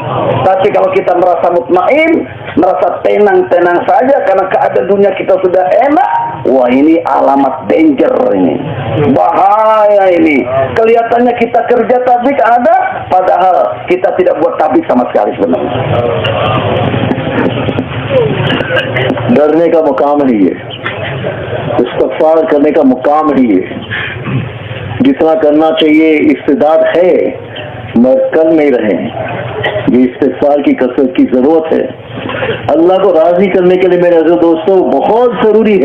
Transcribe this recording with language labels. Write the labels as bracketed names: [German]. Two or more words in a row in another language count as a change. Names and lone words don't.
[Indonesian] Tapi kalau kita merasa mutmain, merasa tenang-tenang saja karena keadaan dunia kita sudah enak, wah ini alamat danger ini, bahaya ini. Kelihatannya kita kerja tabligh ada, padahal kita tidak buat tabligh sama sekali sebenarnya. [Hindi] डरने का मुकाम ही है, इस्तग़फ़ार करने का मुकाम ही है। जितना करना चाहिए इस्तेदाद है, मगर कर नहीं रहे। ये इस्तिग़फ़ार की कसरत की जरूरत है। अल्लाह को राजी करने के लिए मेरे अज़ीज़ दोस्तों बहुत जरूरी है।